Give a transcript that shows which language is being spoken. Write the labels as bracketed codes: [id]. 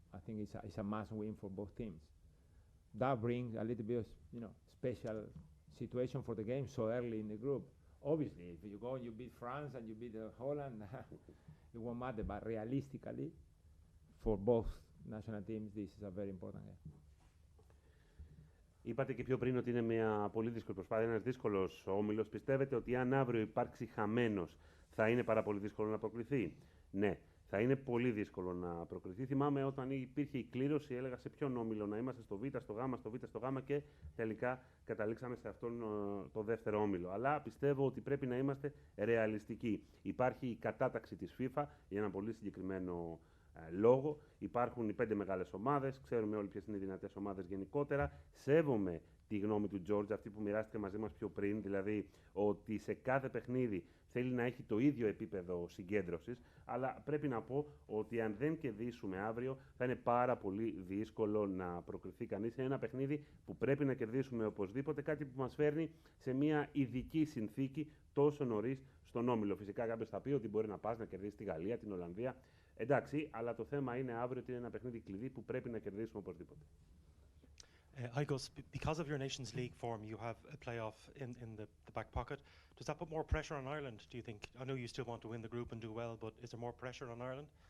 [en] I think it's a must win for both teams. That brings a little bit of special situation for the game so early in the group. Obviously, if you go and you beat France and you beat Holland, it won't matter. But realistically, for both national teams, this is a very important game. [el] Είπατε και πιο πριν ότι είναι μια πολύ δύσκολη προσπάθεια, ένας δύσκολος όμιλος. Πιστεύετε ότι αν αύριο υπάρξει χαμένος, θα είναι πάρα πολύ δύσκολο να προκριθεί? Ναι, θα είναι πολύ δύσκολο να προκριθεί. Θυμάμαι όταν υπήρχε η κλήρωση, έλεγα σε ποιον όμιλο να είμαστε, στο Β, στο Γ, στο Β, στο Γ, και τελικά καταλήξαμε σε αυτόν το δεύτερο όμιλο. Αλλά πιστεύω ότι πρέπει να είμαστε ρεαλιστικοί. Υπάρχει η κατάταξη της FIFA για ένα πολύ συγκεκριμένο λόγο. Υπάρχουν οι 5 μεγάλες ομάδες, ξέρουμε όλοι ποιες είναι οι δυνατές ομάδες γενικότερα. Σέβομαι τη γνώμη του George, αυτή που μοιράστηκε μαζί μας πιο πριν, δηλαδή ότι σε κάθε παιχνίδι θέλει να έχει το ίδιο επίπεδο συγκέντρωσης, αλλά πρέπει να πω ότι αν δεν κερδίσουμε αύριο θα είναι πάρα πολύ δύσκολο να προκριθεί κανείς σε ένα παιχνίδι που πρέπει να κερδίσουμε οπωσδήποτε, κάτι που μας φέρνει σε μια ειδική συνθήκη τόσο νωρίς στον όμιλο. Φυσικά κάποιος θα πει ότι μπορεί να πας να κερδίσει τη Γαλλία, την Ολλανδία. Εντάξει, αλλά το θέμα είναι αύριο ότι είναι ένα παιχνίδι κλειδί που πρέπει να κερδίσουμε οπωσδήποτε. [en] Igos, because of your Nations League form, you have a playoff in the back pocket. Does that put more pressure on Ireland, do you think? I know you still want to win the group and do well, but is there more pressure on Ireland?